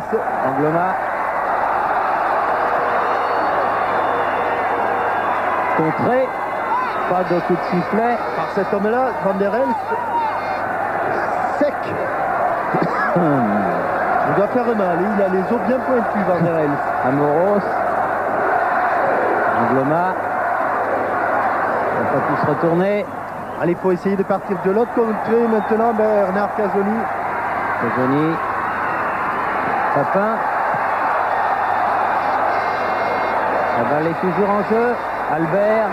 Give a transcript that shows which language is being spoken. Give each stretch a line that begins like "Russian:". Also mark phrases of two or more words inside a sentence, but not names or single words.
French: Angloma. Contré. Pas de coup de sifflet. Par cet homme-là, Van der Elst. Sec. Il doit faire mal. Il a les os bien pointus, Van der Elst. Amoros. Angloma. Il n'a pas pu se retourner. Allez, il faut essayer de partir de l'autre côté maintenant. Bernard Casoni. Casoni. Papin. La balle est toujours en jeu. Albert.